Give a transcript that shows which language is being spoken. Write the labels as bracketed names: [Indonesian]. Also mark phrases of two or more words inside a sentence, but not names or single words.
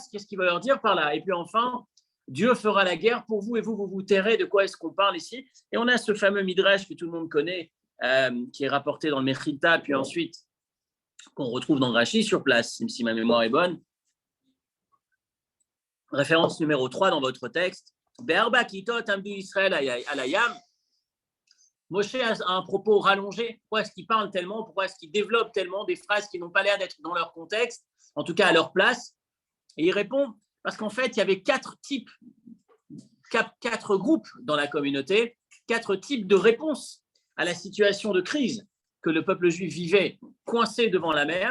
[French] Qu'est-ce qu'il va leur dire par là? Et puis enfin, Dieu fera la guerre pour vous et vous tairez. De quoi est-ce qu'on parle ici? Et on a ce fameux Midrash que tout le monde connaît, qui est rapporté dans le Mechilta, puis ensuite qu'on retrouve dans Rashi sur place, si ma mémoire est bonne. Référence numéro 3 dans votre texte. [Hebrew] בארבע כיתות עמדו ישראל על הים. [French] Moshe a un propos rallongé. Pourquoi est-ce qu'il parle tellement? Pourquoi est-ce qu'il développe tellement des phrases qui n'ont pas l'air d'être dans leur contexte, en tout cas à leur place? Et il répond parce qu'en fait, il y avait 4 groupes dans la communauté, 4 types de réponses à la situation de crise que le peuple juif vivait coincé devant la mer.